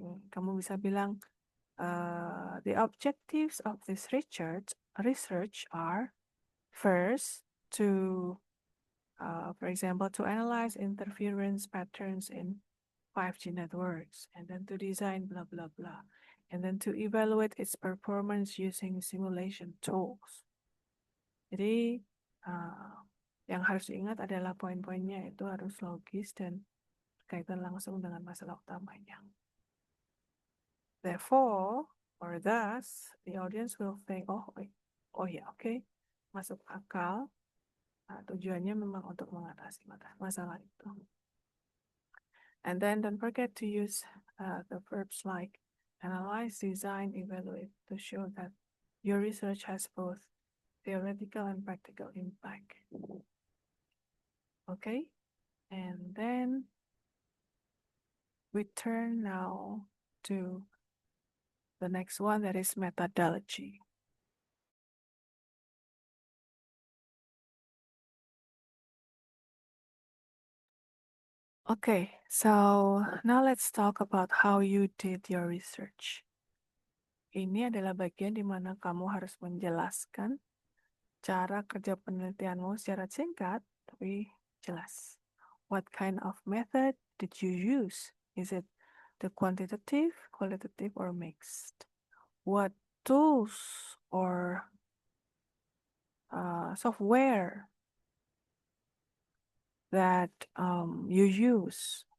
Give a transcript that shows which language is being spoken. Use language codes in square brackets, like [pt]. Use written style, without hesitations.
[id] Kamu bisa bilang, [en] the objectives of this research are first to, for example, to analyze interference patterns in 5G networks, and then to design blah blah blah, and then to evaluate its performance using simulation tools. [id] Jadi yang harus diingat adalah poin-poinnya itu harus logis dan berkaitan langsung dengan masalah utamanya. [en] Therefore, or thus, the audience will think, [id] oh ya, oke, masuk akal. Tujuannya memang untuk mengatasi masalah itu. [en] And then don't forget to use the verbs like analyze, design, evaluate to show that your research has both theoretical and practical impact. Okay, and then we turn now to the next one, that is methodology. Okay, so now let's talk about how you did your research. [id] Ini adalah bagian di mana kamu harus menjelaskan cara kerja penelitianmu secara singkat tapi jelas. [en] What kind of method did you use? Is it the quantitative, qualitative, or mixed? What tools or software that you use?